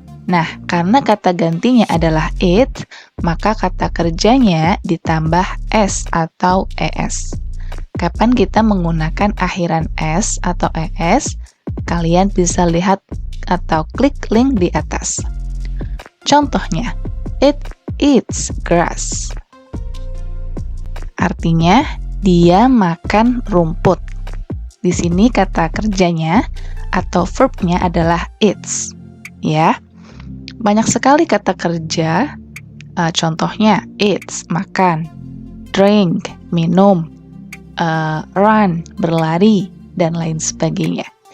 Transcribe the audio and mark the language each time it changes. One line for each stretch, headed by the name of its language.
Indonesian: Nah, karena kata gantinya adalah it, maka kata kerjanya ditambah S atau ES. Kapan kita menggunakan akhiran S atau ES? Kalian bisa lihat atau klik link di atas.
English: Contohnya, it eats grass.
Indonesian: Artinya, dia makan rumput. Di sini kata kerjanya atau verbnya adalah eats. Ya, banyak sekali kata kerja. Contohnya, eats, makan, drink, minum, run, berlari, dan lain sebagainya.